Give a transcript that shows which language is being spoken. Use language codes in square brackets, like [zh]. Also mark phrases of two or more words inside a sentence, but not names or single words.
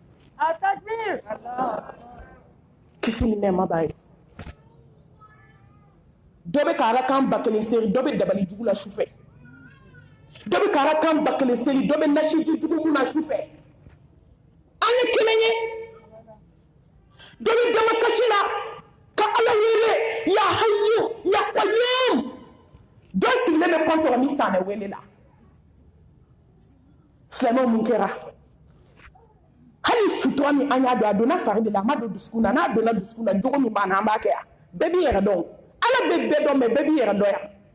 [bm] kisi ni nɛɛma b'a ye dɔ bɛ ka arakan 1000 seli dɔ bɛ dabali jugu la su fɛ dɔ bɛ ka arakan 1000 seli dɔ bɛ nasiji jugu mun na su fɛ an ye kelen ye dɔ bɛ damakasi la ka Ala wele [ar] يا حي يا قيوم [bm] dɔ sigilen bɛ kɔntɔrɔ ni sanɛ wele la silamɛw mun kɛra hali sutura min an y'a dɔn a donna fari de la a ma don dusukun na n'a donna dusukun na jogo min b'an na an b'a kɛ yan bɛɛ b'i yɛrɛ dɔn Ala bɛ bɛɛ dɔn mɛ bɛɛ b'i yɛrɛ dɔn yan